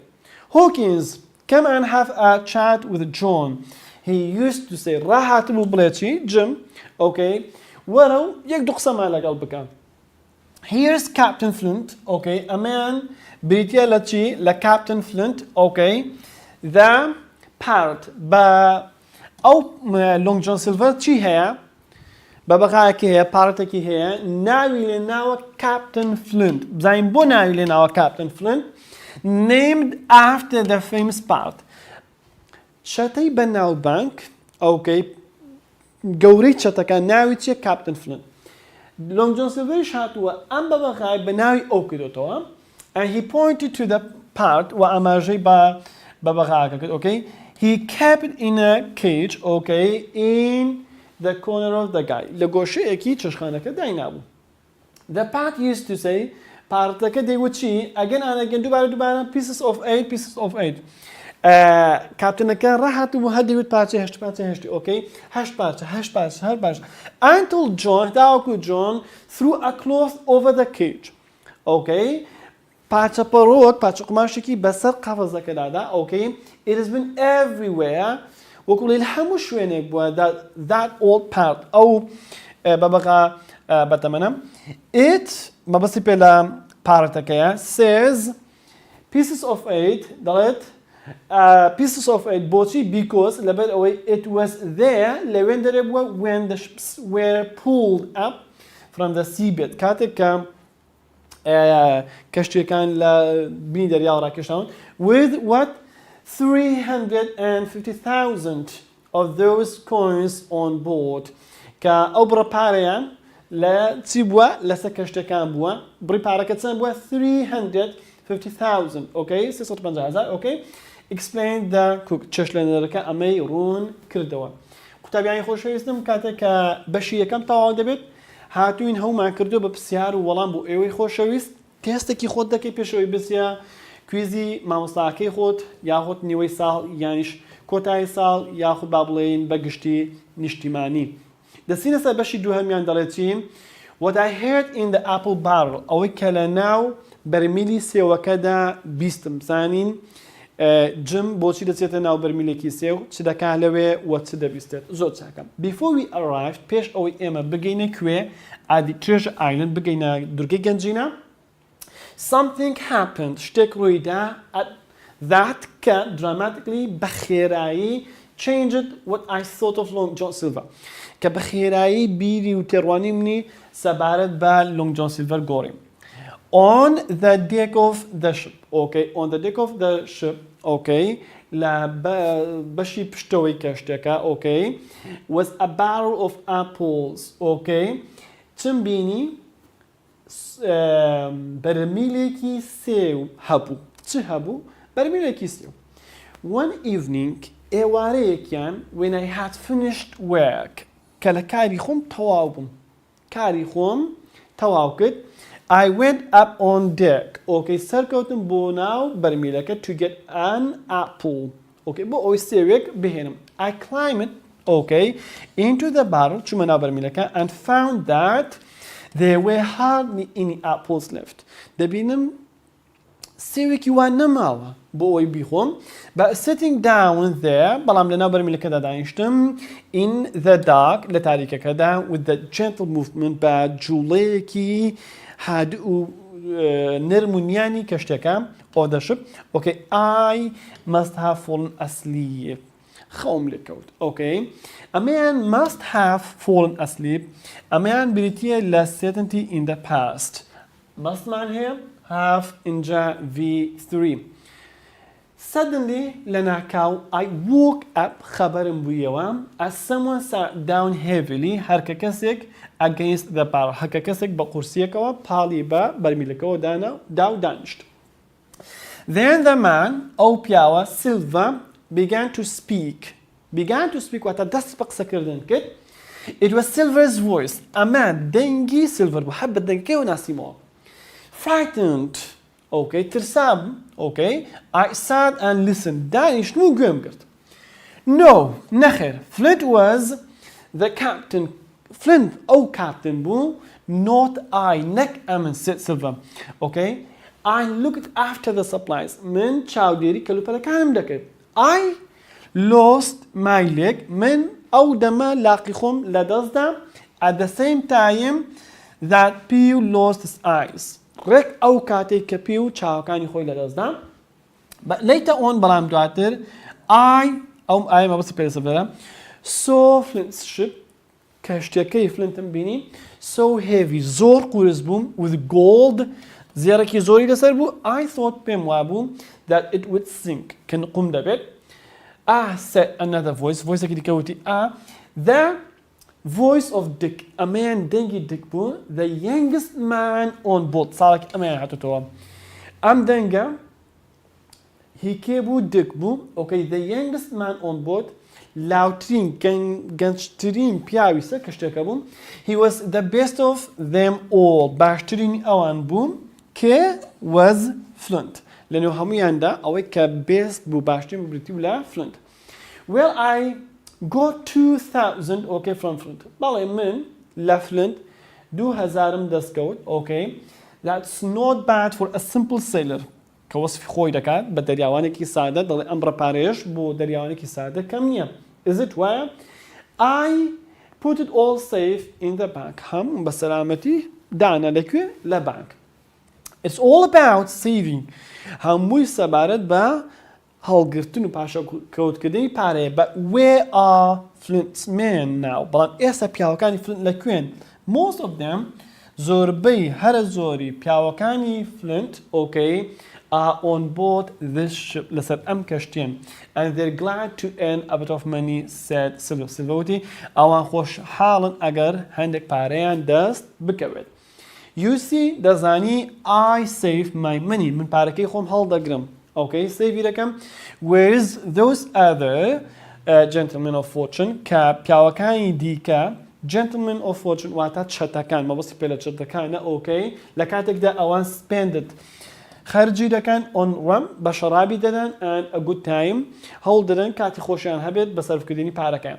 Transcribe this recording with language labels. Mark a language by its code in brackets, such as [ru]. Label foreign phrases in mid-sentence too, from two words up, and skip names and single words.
[en] Hawkins come and have a chat with John. He used to say [ckb] ڕاهات بوو بڵێ چی Jim وەرە و یەک دوو قسەمان لەگەڵ بکە. [en] Here's Captain Flint [ckb] ئەمان بریتە لە چی لە [en] Captain Flint the parrot [ckb] بە ئەو Long John Silver چی هەیە بە بەقایەکی هەیە پارەتێکی هەیە ناوی لێ ناوە Captain Flint. بزانین بۆ ناوی لێ ناوە [en] Captain Flint named after the famous parrot. [ckb] شەتەی بە ناوبانک گەورەی چەتەکە ناوی چیە Captain Flint. Long John Silver هاتووە ئەم بە بەقای بە ناوی ئەو کردوتەوە [en] and he pointed to the parrot [ckb] و ئاماژەی بە بەقایەکە کرد [en] he kept it in a cage in the corner of the guy [ckb] لە گۆشەیەکی چێشخانەکە داینابوو. [en] The parrot used to say [ckb] پارتەکە دەیوت چی [en] again and again دووبارە pieces of 8 [ckb] کاپتنەکە ڕاهاتبوو هەر دەیوت پارچە هەشتی هەشت پارچە هەر باش [en] until John تاوەکو John threw a cloth over the cage [ckb] پارچە پەڕۆک پارچە قماشێکی بەسەر قەفەزەکەدادا [en] it has been everywhere [ckb] وەکو لێ هەموو شوێنێک بووە [en] that old parrot [ckb] ئەو بەبەقا بەتەمەنە [en] it [ckb] مەبەستی پێ لە پارەتەکەیە [en] says pieces of 8 دەڵێت pieces of 8 بۆچی because [ckb] لەبەر ئەوەی [en] it was there [ckb] لەوێن دەرێ بووە [en] when the ships were pulled up from the seabed [ckb] کاتێک کە کەشتیەکان لە بینی دەریاوە ڕاکێشاون [en] with what [ckb] 350,000 [en] of those coins on board [ckb] کە ئەو بڕە پارەیان لە چی بووە لەسەر کەشتەکان بووە بڕی پارەکە چەند بووە 350,000 350,000 [en] explain the cook [ckb] چێشلێنەرەکە ئەمەی ڕوون کردەوە. قوتابیانی خۆشەویستم کاتێک کە بەشی یەکەم تەواو دەبێت هاتوین هەومان کردو بە پرسیار و وەڵام بۆ ئێوەی خۆشەویست تێستێکی خۆت دەکەی پێشەوەی بسیە کویزی مامۆستاکەی خۆت یاخۆت نیوەی ساڵ یانیش کۆتایی ساڵ یاخود با بڵێین بە گشتی نیشتیمانی. دەچینە سەر بەشی دووهەمیان دەڵێت چی [en] what I heard in the apple barrel [ckb] ئەوەی کە لە ناو بەرمیلی سێوەکەدا بیستم زانین جم بۆچی دەچێتە ناو بەرمیلێکی سێو چ دەکا لەوێ وە چ دەبیستێت زۆر چاکەم [en] before we arrived [ckb] پێش ئەوەی ئێمە بگەینە کوێ Treasure Island بگەینە دورگەی گەنجینە [en] something happened [ckb] شتێک ڕوویدا that کە dramatically بەخێرایی [en] changed what I thought of Long John Silver [ckb] کە بەخێرایی بیری و تێڕوانی منی سەبارەت بە Long John Silver گۆڕیم [en] on the deck of the ship okay on the deck of the ship okay [ckb] لە بەشی پشتەوەی کەشتێکە [en] okay was a barrel of apples okay [ckb] چم بینی بەرمیلێکی سێو هەبوو چ هەبوو بەرمیلێکی سێو [en] one evening [ckb] ئێوارەیەکیان [en] when I had finished work [ckb] کە لە کاری خۆم تەواو بووم کاری خۆم تەواو کرد [en] I went up on deck okay [ckb] سەرکەوتم بۆ ناو بەرمیلەکە [en] to get an apple okay [ckb] بۆ ئەوەی سێوێک بهێنم [en] I climbed okay into the barrel [ckb] چوومە ناو بەرمیلەکە [en] and found that there were hardly any apples left [ckb] دەبینم سێوێکی وان نەماوە بۆ ئەوەی بیخۆم [en] but sitting down there [ckb] بەڵام لە ناو بەرمیلەکەدا دانیشتم [en] in the dark [ckb] لە تاریکەکەدا [en] with the gentle movement [ckb] بە جوڵەیەکی هادوو و نەرمونیانی کەشتەکە [en] or the ship okay I must have fallen asleep [ckb] خەوم لێکەوت [en] okay ئەمەیان must have fallen asleep [ckb] ئەمەیان بریتیە لە [en] certainty in the past mustمان هەیە have اینجا V3 [ckb] suddenly لە ناکاو [en] I woke up [ckb] خەبەرم بوویەوە [en] as someone sat down heavily [ckb] هەرکە کەسێک [en] against the barrel [ckb] هەرکە کەسێک بە قورسیەکەوە پاڵی بە بەرمیلەکەەوە داو دانیشت [en] then the man [ckb] ئەو پیاوە Silva [en] began to speak [ckb] واتە دەست بە قسەکردن کرد [en] it was Silver's voice [ckb] ئەمە دەنگی Silver بوو حەب بە دەنگەکەی ناسیمەوە [en] frightened okay ترسام okay I sat and listened [ckb] دانیشتم و گوێم کرد [en] no نەخێر Flint was the captain Flint [ckb] ئەو کاپتن بوو [en] not I [ckb] نەک ئەمن [en] said Silver okay I looked after the supplies [ckb] من چاودێری کەلوپەلەکانم دەکرد [en] I lost my leg [ckb] من ئەو دەمە لاقی خۆم لەدەستدا [en] at the same time that Pew lost his eyes [ckb] ڕێک ئەو کاتێک کە پێ و چاوەکانی خۆی لەدەستدا [en] later on [ckb] بەڵام دواتر ئەو مەبەستی پێدەسەبەرە [en] so Flint's ship [ckb] کەشتەکەی فلنتم بینی [en] so heavy [ckb] زۆر قورس بووم [en] with gold [ckb] زێڕێکی زۆری لەسەر بوو [en] I thought [ckb] پێم وابوو [en] that it would sink [ckb] کە نقوم دەبێت [en] said another voice- [ckb] ێکی دیکەوتی [en] the voice of Dick [ckb] ئەمەیان دەنگی Dick بوو [en] the youngest man on board [ckb] ساڵێکی ئەمەیان هاتوتەوە ئەم دەنگە هی کێ بوو Dick بوو [en] okay the youngest man on board [ckb] لاوترین گەنجترین پیاوی سەر کەشتێکە بوو [en] he was the best of them all [ckb] باشترین ئەوان بوو کێ [en] was Flint [ckb] لەنێو هەمویاندا ئەوەی کە best بوو باشترین بریتی و لە Flint [en] well I got 2000 okay from Flint [ckb] بەڵێ من لە Flint 2000 دەستکەوت [en] okay that's not bad for a simple [ckb] sailor کە وەسفی خۆی دەکات بە دەریاوانێکی سادە دەڵێ ئەم ڕەپارەیەش بۆ دەریاوانێکی سادە کەم نییە [en] is it why I put it all safe in the bank [ckb] هەموو بە سەلامەتی دانا لەکوێ لە بانک [en] it's all about [ckb] saving هەمووی سەبارەت بە هەڵگرتن و پاشە کەوتکردنی پارەیە [en] but where are Flint's men now [ckb] بەڵام ئێستا پیاوەکانی Flint لەکوێن [en] most of them [ckb] زۆربەی هەرە زۆری پیاوەکانی [en] Flint okay are on board this ship [ckb] لەسەر ئەم کەشتیان [en] and they're glad to earn a bit of money said Silverwoody [ckb] ئەوان خۆشحاڵن ئەگەر هەندێک پارەیان دەست بکەوێت [en] you see [ckb] دەزانی [en] I save my money [ckb] من پارەکەی خۆم هەڵدەگرم okay سەیڤی دەکەم [en] whereas those other gentlemen of fortune [ckb] کە پیاوەکانی دیکە [en] gentlemen of fortune [ckb] واتە چەتەکان مەبەستی پێ لە چەتەکانە okay لە کاتێکدا ئەوان spended خەرجی دەکەن [en] on rum [ckb] بە شەرابی دەدەن [en] and a good time [ckb] هەوڵ دەدەن کاتی خۆشیان هەبێت بە سەرفکردنی پارەکەیان.